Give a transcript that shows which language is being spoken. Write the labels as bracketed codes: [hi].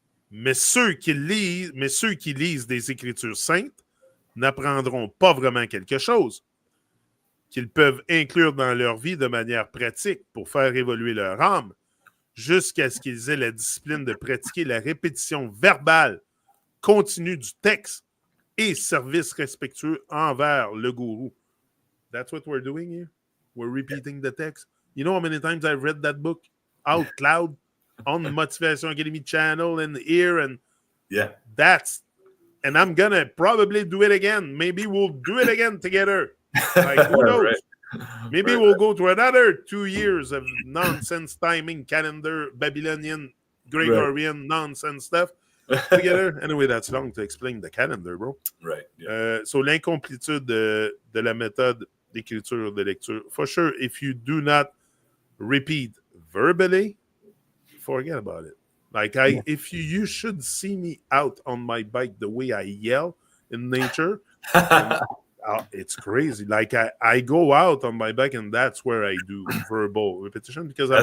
[fr] Mais ceux qui lisent des Écritures saintes n'apprendront pas vraiment quelque chose qu'ils peuvent inclure dans leur vie de manière pratique pour faire évoluer leur âme jusqu'à ce qu'ils aient la discipline de pratiquer la répétition verbale continue du texte et service respectueux envers le gourou. [en] That's what we're doing here. We're repeating the text. You know how many times I've read that book out loud on the Motivation Academy channel and here, and and I'm gonna probably do it again. Maybe we'll do it again together. Like, who knows? Right. Maybe we'll go to another 2 years of nonsense timing, calendar, Babylonian, Gregorian nonsense stuff together. Anyway, that's long to explain the calendar, bro. Right. Yeah. [fr] So, l'incomplétude de la méthode d'écriture ou de lecture. [en] For sure, if you do not repeat verbally, forget about it. Like Yeah. if you should see me out on my bike the way I yell in nature, and it's crazy. Like I go out on my bike, and that's where I do verbal repetition because I'm